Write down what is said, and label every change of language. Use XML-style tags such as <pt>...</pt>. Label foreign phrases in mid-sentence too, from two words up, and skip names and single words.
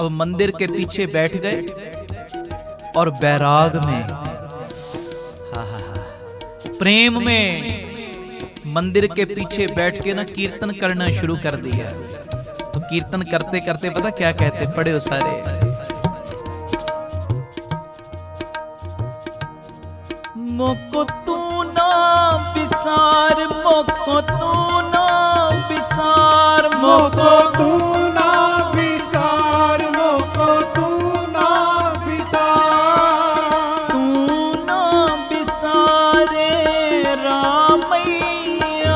<hi>अब मंदिर के पीछे बैठ गए और बैराग में, प्रेम में मंदिर के पीछे बैठ के ना कीर्तन करना शुरू कर दिया। तो कीर्तन करते करते पता क्या कहते, पढ़े हो सारे, मोको तू ना बिसार, मोको तू ना बिसार, मोको तू ना बिसार, मोको तू ना बिसार, तू ना बिसारे रामैया,</hi>